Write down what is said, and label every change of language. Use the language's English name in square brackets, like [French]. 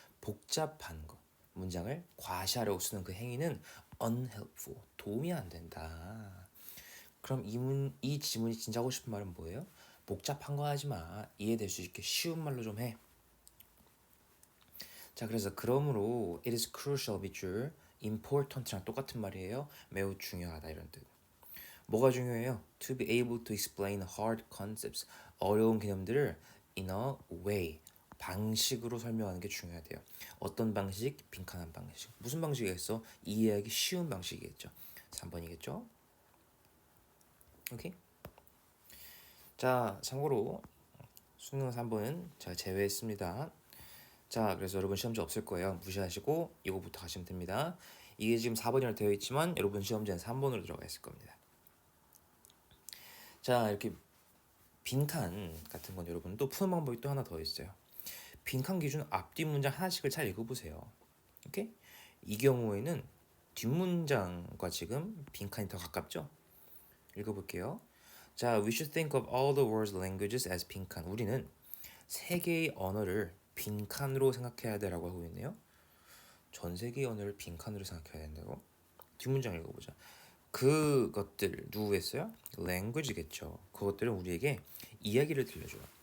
[Korean] 복잡한 거, 문장을 과시하려고 쓰는 그 행위는 unhelpful, 도움이 안 된다. 그럼 이 지문이 진짜 하고 싶은 말은 뭐예요? 복잡한 거 하지 마. 이해될 수 있게 쉬운 말로 좀 해. 자, 그래서 그러므로 [English] it is crucial [Korean] 밑줄 important랑 똑같은 말이에요. 매우 중요하다 이런 뜻. 뭐가 중요해요? [English] To be able to explain hard concepts, [Korean] 어려운 개념들을 [English] in a way, [Korean] 방식으로 설명하는 게 중요하대요. 어떤 방식? 빈칸한 방식. 무슨 방식이겠어? 이해하기 쉬운 방식이겠죠. 3번이겠죠? 오케이? 자, 참고로 수능 3번은 제가 제외했습니다. 자, 그래서 여러분 시험지 없을 거예요. 무시하시고 이거부터 가시면 됩니다. 이게 지금 4번이라 되어 있지만 여러분 시험지는 3번으로 들어가 있을 겁니다. 자, 이렇게 빈칸 같은 건 여러분 또 푸는 방법이 또 하나 더 있어요. 빈칸 기준 앞뒤 문장 하나씩을 잘 읽어보세요. 오케이? 이 경우에는 뒷문장과 지금 빈칸이 더 가깝죠? 읽어볼게요. [English] 자, we should think of all the world's languages as [Korean] 빈칸. 우리는 세계의 언어를 빈칸으로 생각해야 되라고 하고 있네요. 전 세계의 언어를 빈칸으로 생각해야 된다고? 뒷문장 읽어보자. 그것들 누구 했어요? language겠죠. 그것들은 우리에게 이야기를 들려줘요.